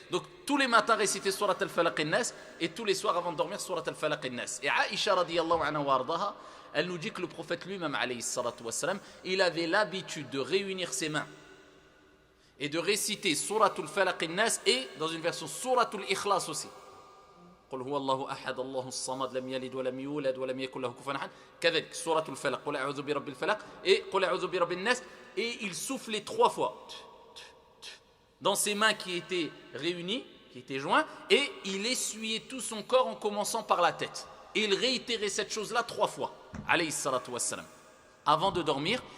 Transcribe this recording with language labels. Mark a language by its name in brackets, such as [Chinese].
[French] Donc tous les matins réciter Surat al-Falaq et Nas, et tous les soirs avant de dormir Surat al-Falaq et Nas. Et Aïcha radiyallahu anha wa ardaha, elle nous dit que le prophète lui-même alayhi salatu wassalam, il avait l'habitude de réunir ses mains et de réciter Surat al-Falaq et Nas, et dans une version Surat al-Ikhlas aussi. [Arabic] قل هو الله أحد الله الصمد لم يلد ولم يولد ولم يكن له كفوا أحد. كذلك سورة الفلق قل أعوذ برب الفلق [French] et [Arabic] قل أعوذ برب الناس, [French] et il soufflait 3 fois dans ses mains qui étaient réunies, qui étaient joints, et il essuyait tout son corps en commençant par la tête. Et il réitérait cette chose-là 3 fois, alayhi salatu wassalam, avant de dormir.